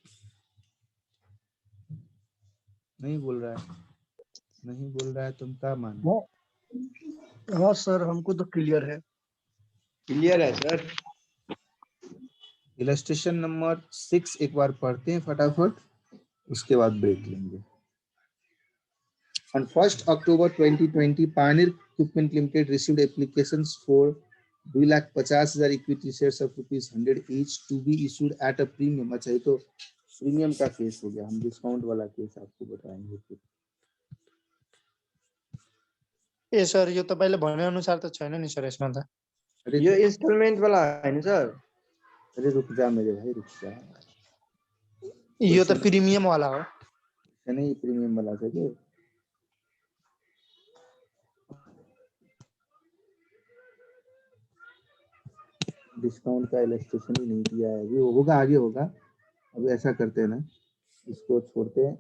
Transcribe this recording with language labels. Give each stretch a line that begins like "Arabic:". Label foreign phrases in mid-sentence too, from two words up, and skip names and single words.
Hindi: नहीं बोल रहा है, नहीं बोल रहा है, तुम क्या मानो? हाँ सर, हमको तो क्लियर है। क्लियर है सर। इलस्ट्रेशन नंबर 6 एक बार पढ़ते हैं फटाफट, उसके बाद ब्रेक लेंगे।
English: On 1st October 2020, Pioneer Equipment Limited received applications for 2,50,000 equity shares of ₹100 each to be issued at a premium।
Hindi: अच्छा, ये तो प्रीमियम का केस हो गया, हम डिस्काउंट वाला केस आपको बताएंगे।
Nepali: ए सर यो तपाईले भने अनुसार त छैन नि सर यसमा त।
Hindi: अरे
Nepali: यो इन्स्टलमेन्ट वाला हैन सर।
Hindi: अरे रुक जा मेरे भाई, रुक जा।
Nepali: यो त प्रिमियम वाला हो।
Hindi: नहीं प्रीमियम वाला था क्या? डिस्काउंट का इलस्ट्रेशन ही नहीं दिया है, ये होगा आगे होगा। अब ऐसा करते हैं ना, इसको छोड़ते हैं।